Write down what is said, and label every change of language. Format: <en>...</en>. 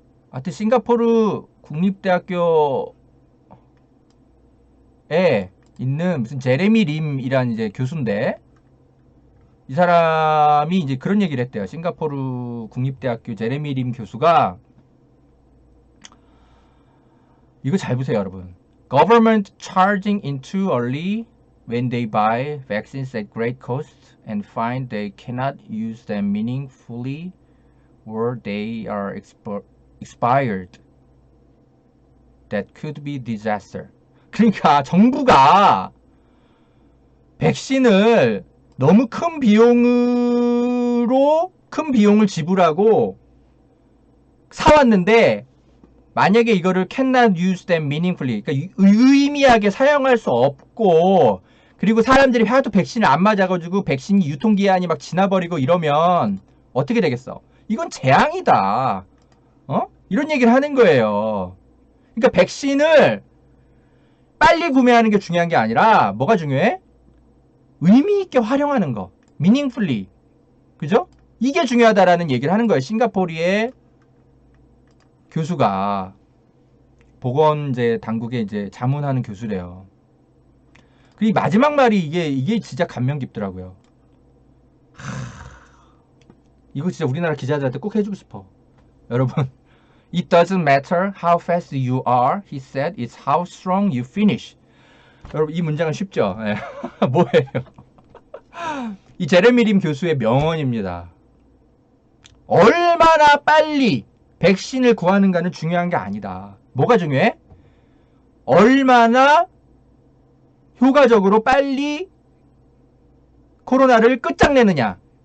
<ko>하여튼 싱가포르 국립대학교에 있는 무슨 제레미 림이라는 이제 교수인데 이 사람이 이제 그런 얘기를 했대요. 싱가포르 국립대학교 제레미 림 교수가 이거 잘 보세요, 여러분.</ko> <en>Government charging in too early when they buy vaccines at great cost and find they cannot use them meaningfully or they are expired. That could be disaster.</en> <ko>그러니까 정부가 백신을 너무 큰 비용을 지불하고 사왔는데 만약에 이거를</ko> <en>cannot use them meaningfully</en> <ko>그러니까 의미하게 사용할 수 없고 그리고 사람들이 하도 백신을 안 맞아가지고 백신이 유통기한이 막 지나버리고 이러면 어떻게 되겠어? 이건 재앙이다. 이런 얘기를 하는 거예요. 그러니까 백신을 빨리 구매하는 게 중요한 게 아니라 뭐가 중요해? 의미 있게 활용하는 거. meaningfully. 그죠? 이게 중요하다라는 얘기를 하는 거예요. 싱가포르의 교수가 보건 이제 당국에 이제 자문하는 교수래요. 그 마지막 말이 이게 진짜 감명 깊더라고요. 이거 진짜 우리나라 기자들한테 꼭 해주고 싶어. 여러분,</ko> <en>it doesn't matter how fast you are, he said, it's how strong you finish.</en> <ko>여러분 이 문장은 쉽죠? 네. 뭐예요? 이 제레미 림 교수의 명언입니다. 얼마나 빨리 백신을 구하는가는 중요한 게 아니다. 뭐가 중요해? 얼마나 효과적으로 빨리 코로나를 끝장내느냐.</ko>